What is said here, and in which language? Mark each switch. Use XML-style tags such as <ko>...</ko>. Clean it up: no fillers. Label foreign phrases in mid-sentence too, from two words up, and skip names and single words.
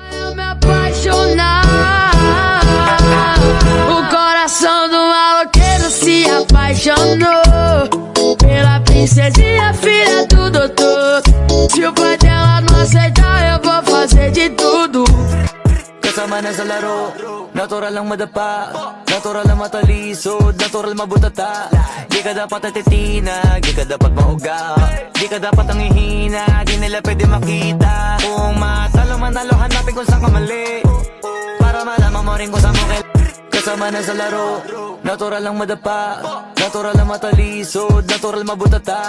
<pt>vou me apaixonar. O coração do maloqueiro se apaixonou pela princesinha, filha do doutor. Se o pai dela não aceitar, eu vou fazer de tudo.</pt> <tl>Kasama na sa laro, natural lang madapa, natural lang matalisod, natural mabutata. Di ka dapat atitina, di ka dapat mauga, di ka dapat ang ihina, di nila pwede makita. Kung matalo manalo, hanapin kung saan ka mali, para malaman mo rin kung saan mo kasama na sa laro, natural lang madapa, natural lang matalisod, natural mabutata.</tl>